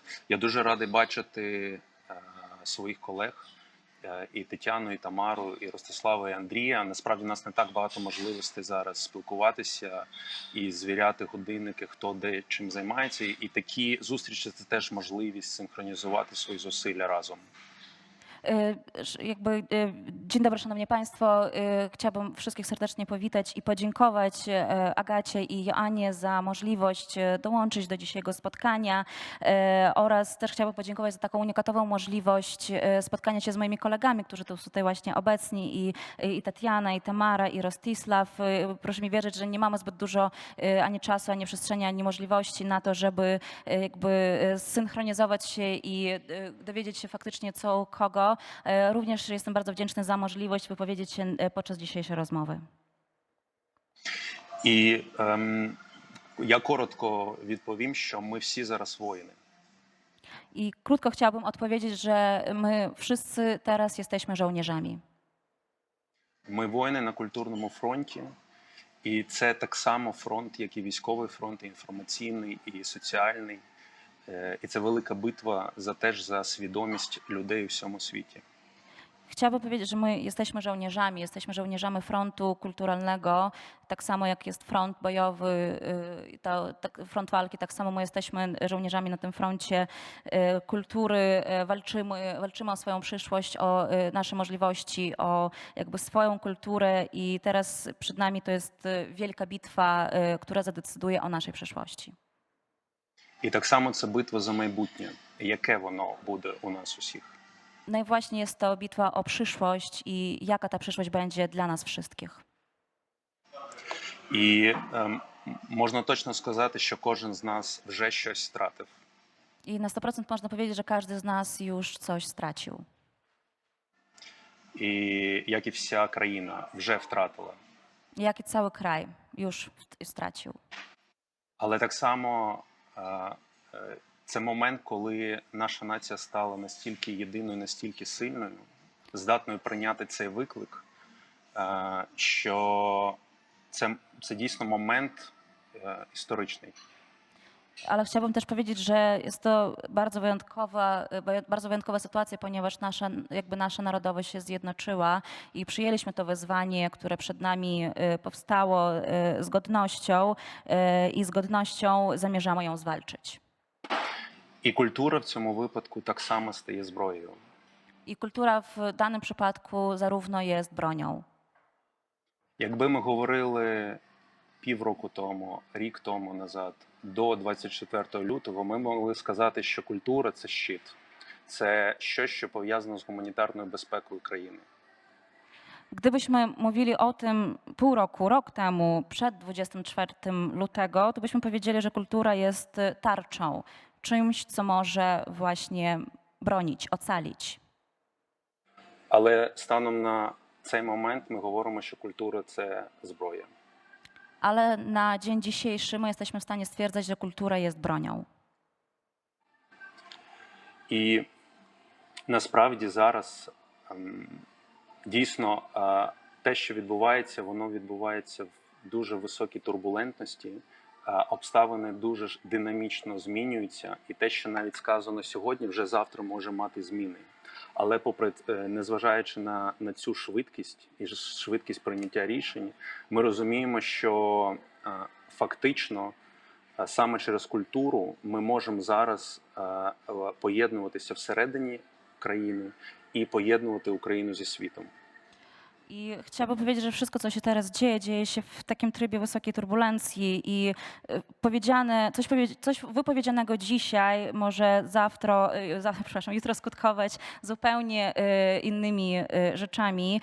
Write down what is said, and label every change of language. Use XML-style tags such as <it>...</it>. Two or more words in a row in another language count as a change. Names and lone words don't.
<uk>Я дуже радий бачити своїх колег і Тетяну, і Тамару, і Ростислава, і Андрія. Насправді у нас не так багато можливостей зараз спілкуватися і звіряти годинники, хто де чим займається. І такі зустрічі – це теж можливість синхронізувати свої зусилля разом.</uk> <pl>Dzień dobry, Szanowni Państwo. Chciałabym wszystkich serdecznie powitać i podziękować Agacie i Joannie za możliwość dołączyć do dzisiejszego spotkania oraz też chciałabym podziękować za taką unikatową możliwość spotkania się z moimi kolegami, którzy tu są tutaj właśnie obecni i Tatiana, i Tamara, i Rostisław. Proszę mi wierzyć, że nie mamy zbyt dużo ani czasu, ani przestrzeni, ani możliwości na to, żeby jakby zsynchronizować się i dowiedzieć się faktycznie co u kogo. Również jestem bardzo wdzięczny za możliwość wypowiedzieć się podczas dzisiejszej rozmowy.</pl> <uk>І я коротко відповім, що ми всі зараз воїни.</uk> <pl>I krótko chciałabym odpowiedzieć, że my wszyscy teraz jesteśmy żołnierzami.</pl> <uk>Ми воїни на культурному фронті, і це так само фронт, як і військовий фронт, і інформаційний, і соціальний. І це велика битва теж за свідомість людей у всьому світі.</uk> <pl>Chciałabym powiedzieć, że my jesteśmy żołnierzami frontu kulturalnego, tak samo jak jest front bojowy, front walki, tak samo my jesteśmy żołnierzami na tym froncie kultury, walczymy o swoją przyszłość, o nasze możliwości, o jakby swoją kulturę i teraz przed nami to jest wielka bitwa, która zadecyduje o naszej przyszłości.</pl> <uk>І так само це битва за майбутнє. Яке воно буде у нас усіх?</uk> <pl>No i właśnie jest to bitwa o przyszłość i jaka ta przyszłość będzie dla nas wszystkich.</pl> <uk>І можна точно сказати, що кожен з нас вже щось втратив.</uk> <pl>I na 100% można powiedzieć, że każdy z nas już coś stracił.</pl> <uk>І як і вся країна вже втратила.</uk> <pl>Jak i cały kraj już stracił.</pl> <uk>Але так само це момент, коли наша нація стала настільки єдиною, настільки сильною, здатною прийняти цей виклик, що це dійсно момент історичний.</uk> <pl>Ale chciałabym też powiedzieć, że jest to bardzo wyjątkowa sytuacja, ponieważ nasza narodowość się zjednoczyła i przyjęliśmy to wyzwanie, które przed nami powstało z godnością i z godnością zamierzamy ją zwalczyć.</pl> <uk>І культура в цьому випадку так само стає зброєю.</uk> <pl>I kultura w danym przypadku zarówno jest bronią.</pl> <uk>Якби ми говорили півроку тому, рік тому назад, до 24 лютого, ми могли сказати, що культура – це щит. Це щось, що пов'язано з гуманітарною безпекою країни.</uk> <pl>Gdybyśmy mówili o tym pół roku, rok temu, przed 24 lutego, to byśmy powiedzieli, że kultura jest tarczą, czymś, co może właśnie bronić, ocalić.</pl> <uk>Але станом на цей момент ми говоримо, що культура – це зброя.</uk> <pl>Ale na dzień dzisiejszy my jesteśmy w stanie stwierdzać, że kultura jest bronią.</pl> <uk>І насправді зараз дійсно те, що відбувається, воно відбувається в дуже високій турбулентності, обставини дуже ж динамічно змінюються, і те, що навіть сказано сьогодні, вже завтра може мати зміни. Але незважаючи на цю швидкість і швидкість прийняття рішень, ми розуміємо, що фактично саме через культуру ми можемо зараз поєднуватися всередині країни і поєднувати Україну зі світом.</uk> <pl>I chciałabym powiedzieć, że wszystko, co się teraz dzieje, dzieje się w takim trybie wysokiej turbulencji i coś wypowiedzianego dzisiaj może jutro skutkować zupełnie innymi rzeczami.</pl>